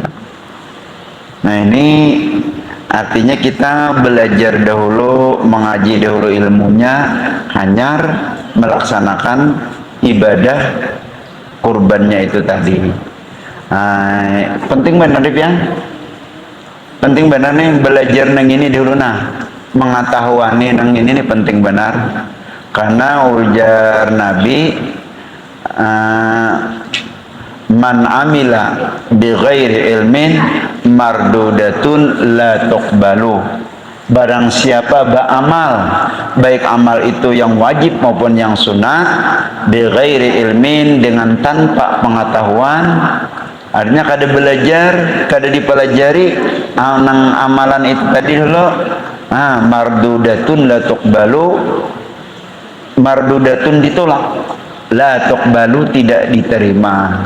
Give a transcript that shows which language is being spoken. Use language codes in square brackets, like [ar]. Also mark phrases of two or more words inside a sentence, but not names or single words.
[bjn] Nah ini artinya kita belajar dahulu, mengaji dahulu ilmunya, hanyar melaksanakan ibadah kurbannya itu tadi. Penting benar ya, penting benar nih belajar nang ini dulu nah, mengetahui nang ini nih penting benar. Karena ujar Nabi, [ar] من عمل بغير علم مردودة لا تقبل. [bjn] Barang siapa beramal, baik amal itu yang wajib maupun yang sunat, [ar] بغير علم, [bjn] dengan tanpa pengetahuan, artinya kada belajar, kada dipelajari nang amalan itu tadi dulu, [ar] مردودة لا تقبل, [bjn] mardudatun ditolak, [ar] لا تقبل [bjn] tidak diterima.